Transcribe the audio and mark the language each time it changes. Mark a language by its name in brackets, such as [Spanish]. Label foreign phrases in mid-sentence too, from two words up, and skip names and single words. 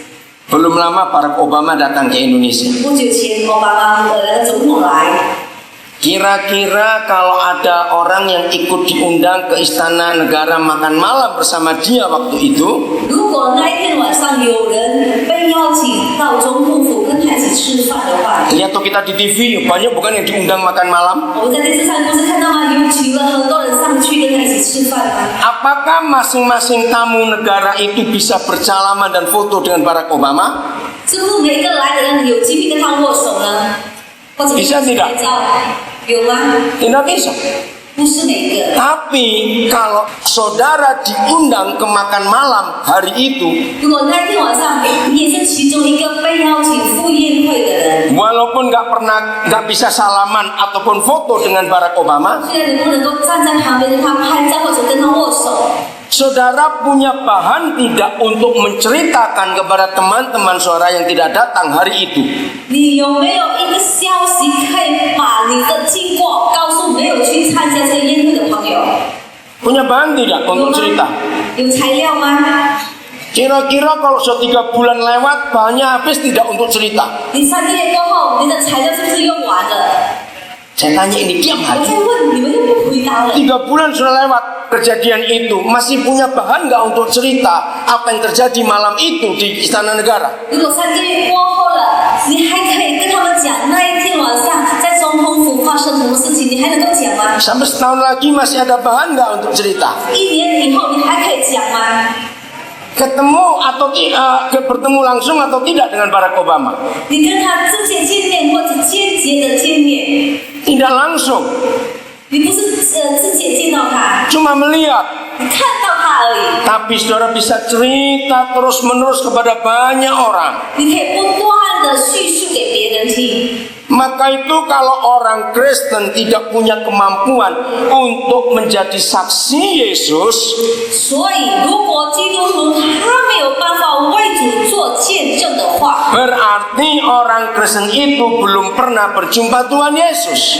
[Indonesian] Belum lama Barack Obama datang ke Indonesia. [Chinese] 不久前奥巴马总统来， [Indonesian] Kira-kira kalau ada orang yang ikut diundang ke Istana Negara makan malam bersama dia waktu itu, [Chinese] 如果那一天晚上有人被邀请到总统府跟他一起吃饭的话， [Indonesian] lihat tuh kita di TV banyak bukan yang diundang makan malam. [Chinese] 我们在电视上不是看到吗？有请了很多人上去跟他一起吃饭吗？ [Indonesian] Apakah masing-masing tamu negara itu bisa bersalaman dan foto dengan Barack Obama? [Chinese] 是不是每个来的人有机会跟他握手呢？或者 [Indonesian] bisa tidak? [Chinese] 拍照？有吗？ [Indonesian] Tidak bisa. [Chinese] 不是每个。 [Indonesian] Tapi kalau saudara diundang ke makan malam hari itu, [Chinese] 如果那天晚上你也是其中一个被邀请赴宴会的人， [Indonesian] walaupun nggak bisa salaman ataupun foto dengan Barack Obama, [Chinese] 虽然你不能够站在旁边跟他拍照或者跟他握手， [Indonesian] saudara punya bahan tidak untuk menceritakan kepada teman-teman saudara yang tidak datang hari itu. [Chinese] 你有没有一个消息可以把你的经过告诉没有去参加这个宴会的朋友？ [Indonesian] Punya bahan tidak [Chinese] 有 [Indonesian] untuk [Chinese] 吗 [Indonesian] cerita? [Chinese] 有材料吗？ [Indonesian] Kira-kira kalau sudah 3 bulan lewat, bahannya habis tidak untuk cerita? [Chinese] 你3个月过后，你的材料是不是用完了？ [Indonesian] Saya tanya ini diam [Chinese] 我 [Indonesian] aja. [Chinese] 在问你们又不回答了。 [Indonesian] 3 bulan sudah lewat kejadian itu, masih punya bahan nggak untuk cerita apa yang terjadi malam itu di Istana Negara? [Chinese] 如果3个月过后了，你还可以跟他们讲那一天晚上在总统府发生什么事情，你还能够讲吗？ [Indonesian] Sampai setahun lagi masih ada bahan nggak untuk cerita? [Chinese] 1 年以后你还可以讲吗？ [Indonesian] Ketemu atau bertemu langsung atau tidak dengan Barack Obama? [Chinese] 你跟他直接见面或者间接的见面， [Indonesian] Tidak langsung, [Chinese] 你不是直接见到他， [Indonesian] cuma melihat. [Chinese] 你看到他而已。 [Indonesian] Tapi saudara bisa cerita terus menerus kepada banyak orang. [Chinese] 你可以不断的叙述给别人听。 [Indonesian] Maka itu kalau orang Kristen tidak punya kemampuan untuk menjadi saksi Yesus, [Chinese] 所以，如果基督徒他没有办法为主做见证的话， [Indonesian] berarti orang Kristen itu belum pernah berjumpa Tuhan Yesus.